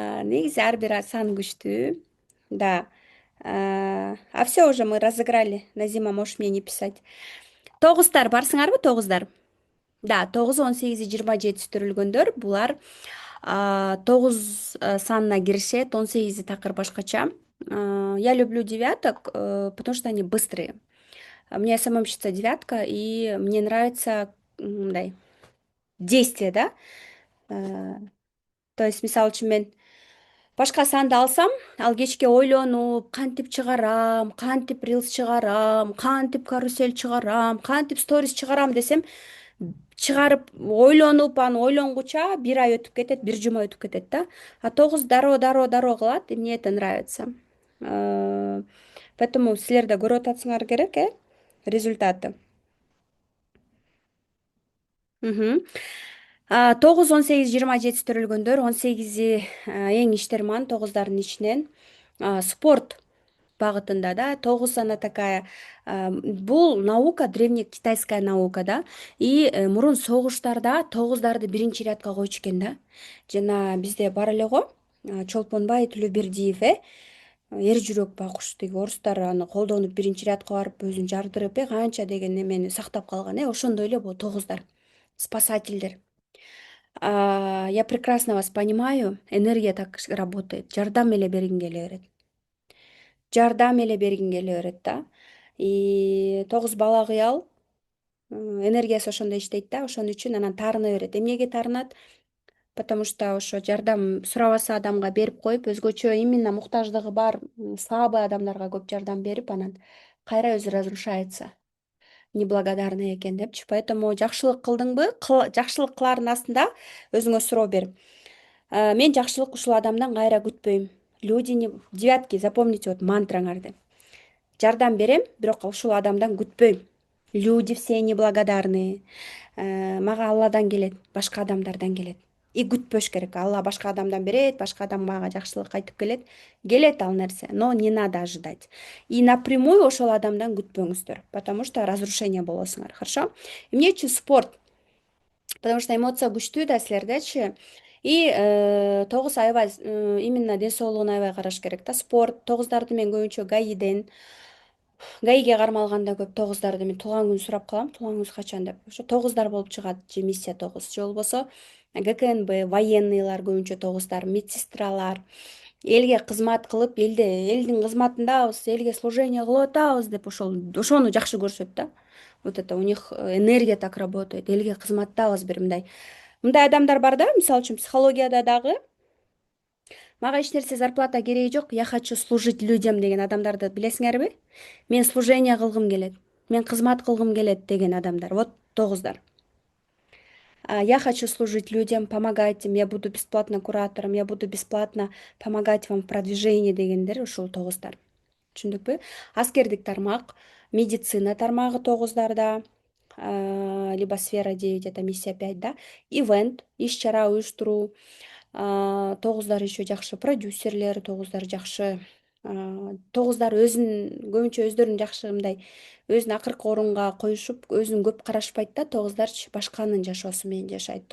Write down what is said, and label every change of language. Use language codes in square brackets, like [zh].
[ky] Негизи ар бир сан күчтүү. [ru] Да. А все уже мы разыграли. Назима, можешь мне не писать. [ky] Тогуздар барсыңарбы, тогуздар? Да, 9, 18, 27 төрүлгөндөр булар 9 санына киришет, 18 такыр башкача. [ru] Я люблю девяток, потому что они быстрые. Мне самой нравится девятка, и мне нравится мындай действие, да. [ky] То есть мисалы үчүн мен башка санды алсам, ал кечке ойлонуп, кантип чыгарам, кантип рилс чыгарам, кантип карусель чыгарам, кантип сторис чыгарам десем, чыгарып ойлонуп, аны ойлонгуча бир ай өтүп кетет, бир жума өтүп кетет да. [ru] А 9 [ky] дароо кылат, [ru] и мне это нравится. [ky] Поэтому силер да көрүп атасыңар керек, результаты. 9, 18, 27 төрөлгөндөр, 18 эң иштерман, 9дардын ичинен спорт багытында, да. 9 она такая, бул наука, древнекитайская наука, да. И мурун согуштарда 9дарды биринчи рядка койчу экен да. Жана бизде бар эле го, Чолпонбай Төлөбердиев, эр жүрөк байкуш, тиги орустар аны колдонуп биринчи рядка барып өзүн жардырып, канча деген эмени сактап калган, ошондой эле бул 9дар. Спасательдер. [ru] Я прекрасно вас понимаю, энергия так работает. [ky] Жардам эле бергиң келе берет. Жардам эле бергиң келе берет да. И 9 бала кыял, энергиясы ошондой иштейт да, ошон үчүн анан таарына берет. Эмнеге таарынат? [ru] Потому что [ky] ошо жардам сурабаса адамга берип коюп, өзгөчө именно муктаждыгы бар, слабый адамдарга көп жардам берип, анан кайра өзү разрушается. Неблагодарный экен депчи. Поэтому жакшылык кылдыңбы, жакшылык кылаардын астында өзүңө суроо бер. Мен жакшылык ушул адамдан кайра күтпөйм. [ru] Люди девятки, запомните вот [ky] мантраңарды. Жардам берем, бирок ушул адамдан күтпөйм. [ru] Люди все неблагодарные. [ky] Мага Алладан келет, башка адамдардан келет. И күтпөш керек. Алла башка адамдан берет, башка адам мага жакшылык кайтып келет. Келет ал нерсе, [ru] но не надо ожидать. И напрямую [ky] ошол адамдан күтпөңүздөр, [ru] потому что разрушение болосуңар, хорошо? [ky] Эмне үчүн спорт? [ru] Потому что [ky] эмоция күчтүү да силердечи. И 9 аябай именно ден соолугуна аябай караш керек да. Спорт, 9дарды мен көбүнчө гаиге кармалганда көп 9дарды мен туулган күн сурап калам. Туулган качан деп. Ошо 9дар болуп чыгат, же миссия 9, же болбосо ГКНБ, военныйлар көбүнчө 9дар, медсестралар. Элге кызмат кылып, элдин кызматындабыз, элге служение кылып атабыз деп ошону жакшы көрүшөт да. [ru] Вот это у них энергия так работает. [ky] Элге кызматтабыз бир мындай адамдар бар да, мисалы үчүн психологияда дагы мага эч нерсе зарплата кереги жок, [ru] я хочу служить людям [ky] деген адамдарды билесиңерби? Мен служение кылгым келет, мен кызмат кылгым келет деген адамдар. Вот 9дар. [ru] Я хочу служить людям, помогать им, я буду бесплатно куратором, я буду бесплатно помогать вам в продвижении [ky] дегендер ушул тогуздар. Түшүндүкпү? Аскердик тармак, медицина тармагы тогуздарда, [ru] либо сфера 9, это миссия 5, [ky] да, ивент, иш-чара уюштуруу, тогуздар еще жакшы продюсерлер, тогуздар жакшы, тогуздар көбүнчө өздөрүн жакшы мындай өзүн акыркы орунга коюшуп, өзүн көп карашпайт да, тогуздарчы башканын жашоосу менен жашайт.